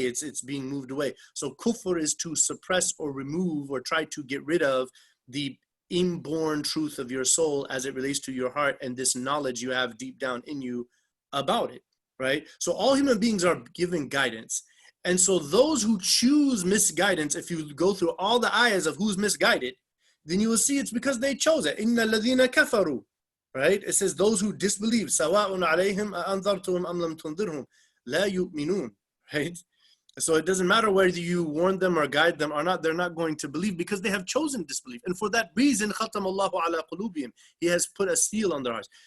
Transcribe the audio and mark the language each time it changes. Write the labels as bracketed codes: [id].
[en] It's being moved away. So kufr is to suppress or remove or try to get rid of the inborn truth of your soul as it relates to your heart and this knowledge you have deep down in you about it, right? So all human beings are given guidance. And so those who choose misguidance, if you go through all the ayahs of who's misguided, then you will see it's because they chose it. [ar] إِنَّ الَّذِينَ كَفَرُوا, [en] right? It says those who disbelieve, [ar] سَوَاءٌ عَلَيْهِمْ أَأَنذَرْتُهُمْ أَمْ لَمْ تُنذِرْهُمْ لَا يُؤْمِنُونَ, [en] right? So it doesn't matter whether you warn them or guide them or not, they're not going to believe because they have chosen disbelief. And for that reason, [ar] خَتَمَ اللَّهُ عَلَى قُلُوبِهِمْ, [en] he has put a seal on their hearts.